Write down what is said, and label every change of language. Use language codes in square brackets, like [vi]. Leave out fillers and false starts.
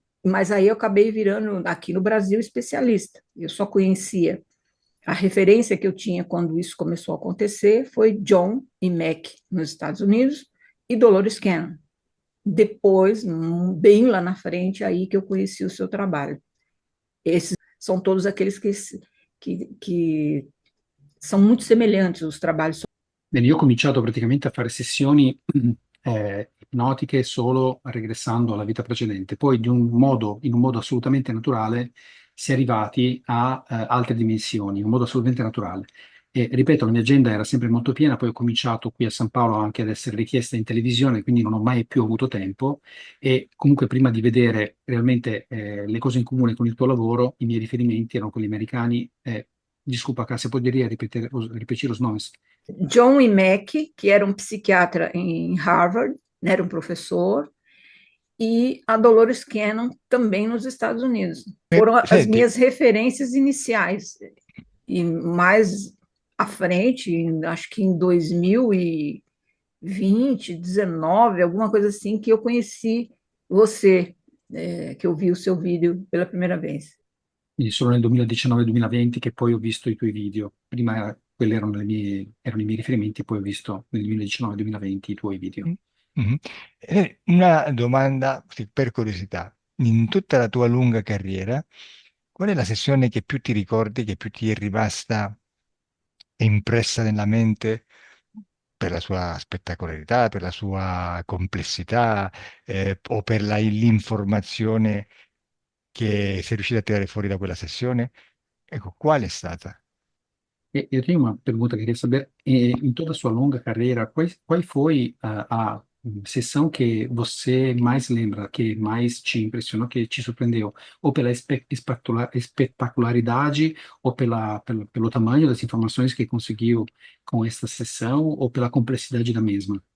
[pt] Mas aí eu acabei virando aqui no Brasil especialista. Eu só conhecia a referência que eu tinha quando isso começou a acontecer foi John e Mac nos Estados Unidos e Dolores Cannon. Depois, bem lá na frente, aí que eu conheci o seu trabalho. Esses são todos aqueles que são muito semelhantes, os trabalhos. [it] Bene, io ho cominciato praticamente a fare sessioni ipnotiche solo regressando alla vita precedente, poi in un modo assolutamente naturale si è arrivati a altre dimensioni, in un modo assolutamente naturale. E ripeto, la mia agenda era sempre molto piena, poi ho cominciato qui a San Paolo anche ad essere richiesta in televisione, quindi non ho mai più avuto tempo e comunque prima di vedere realmente le cose in comune con il tuo lavoro, i miei riferimenti erano quelli americani. [pt] Desculpa, Cássia, poderia repetir os nomes? John e Mac, que era um psiquiatra em Harvard, né, era um professor, e a Dolores Cannon, também nos Estados Unidos. Foram as [it] Senti, [pt] minhas referências iniciais. E mais à frente, acho que em 2020, 19, alguma coisa assim, que eu conheci você, que eu vi o seu vídeo pela primeira vez. [it] Quindi solo nel 2019-2020 che poi ho visto i tuoi video. Prima quelli erano i miei riferimenti, poi ho visto nel 2019-2020 i tuoi video. mhm. Una domanda sì, per curiosità. In tutta la tua lunga carriera, qual è la sessione che più ti ricordi, che più ti è rimasta impressa nella mente per la sua spettacolarità, per la sua complessità, o per l'informazione che sei riuscito a tirare fuori da quella sessione? Ecco, qual è stata? [pt] Eu tenho uma pergunta que eu queria saber, em toda a sua longa carreira, qual foi a sessão que você mais lembra, que mais te impressionou, que te surpreendeu? Ou pela espetacularidade, ou pelo tamanho das informações que conseguiu com essa sessão, ou pela complexidade da mesma?